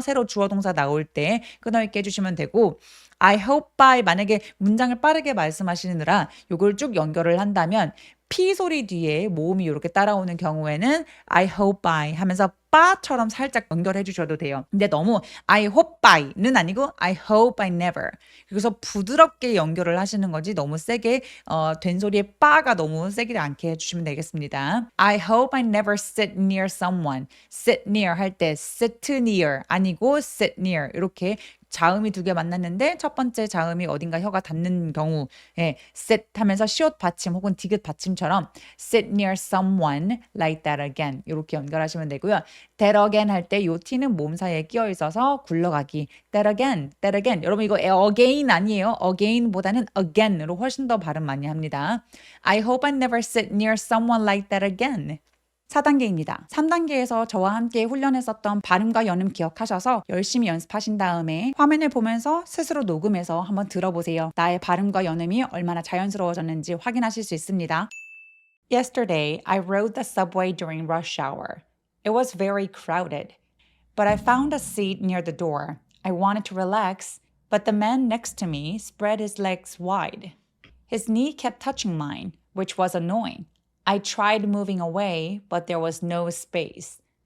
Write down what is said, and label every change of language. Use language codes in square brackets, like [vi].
[ko] 새로 주어 동사 나올 때 끊어읽기 해주시면 되고 I hope I 만약에 문장을 빠르게 말씀하시느라 이걸 쭉 연결을 한다면 P 소리 뒤에 모음이 이렇게 따라오는 경우에는 I hope I 하면서 빠처럼 살짝 연결해 주셔도 돼요. 근데 너무 [en] I hope I는 아니고 I hope I never. [ko] 그래서 부드럽게 연결을 하시는 거지 너무 세게 된 소리에 빠가 너무 세게 않게 해주시면 되겠습니다. [en] I hope I never sit near someone. sit near 할 때 sit near 아니고 sit near [ko] 이렇게 자음이 두 개 만났는데 첫 번째 자음이 어딘가 혀가 닿는 경우에 sit 하면서 시옷 받침 혹은 디귿 받침처럼 [en] sit near someone like that again [ko] 이렇게 연결하시면 되고요. that again 할 때 요 t는 몸 사이에 끼어 있어서 굴러가기. [en] that again, that again. [ko] 여러분 이거 again 아니에요. again보다는 again으로 훨씬 더 발음 많이 합니다. [en] I hope I never sit near someone like that again. [ko] 4단계입니다. 3단계에서 저와 함께 훈련했었던 발음과 연음 기억하셔서 열심히 연습하신 다음에 화면을 보면서 스스로 녹음해서 한번 들어보세요. 나의 발음과 연음이 얼마나 자연스러워졌는지 확인하실 수 있습니다. [en] Yesterday, I rode the subway during rush hour. It was very crowded, but I found a seat near the door. I wanted to relax, but the man next to me spread his legs wide. His knee kept touching mine, which was annoying. I tried moving away, but there was no space.